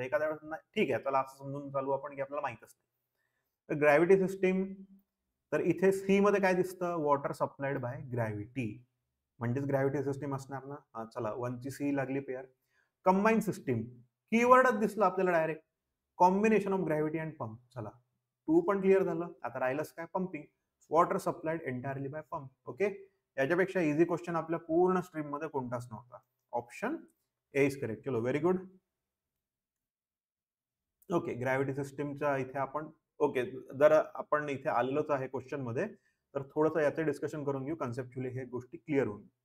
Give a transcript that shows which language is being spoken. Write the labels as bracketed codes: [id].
[mr] एखाद्या वेळेस ठीक आहे, त्याला असं समजून चालू आपण की आपल्याला माहित असते. तर ग्रॅव्हिटी सिस्टीम, तर इथे सी मध्ये काय दिसतं? वॉटर सप्लाइड बाय ग्रॅव्हिटी, म्हणजेच ग्रॅव्हिटी सिस्टीम असणार ना. चला, 1 ची सी लागली पेअर. कंबाईन सिस्टीम, कीवर्डच दिसला आपल्याला direct, [en] Combination of gravity and pump. [mr] चला, 2 पण क्लिअर झालं. आता राहिलंच काय? [en] Pumping, water supplied entirely by pump. [mr] Okay, याच्यापेक्षा इझी क्वेश्चन आपल्या पूर्ण स्ट्रीम मध्ये कोणताच नव्हता. [en] Option A is correct. चलो, very good. Okay, [mr] ग्रॅव्हिटी सिस्टीमचा इथे आपण ओके, जर आपण इथे आलेलोच आहे क्वेश्चन मध्ये, तर थोडंसं याचे डिस्कशन करून घेऊ, कन्सेप्च्युअली हे गोष्टी क्लिअर होऊन.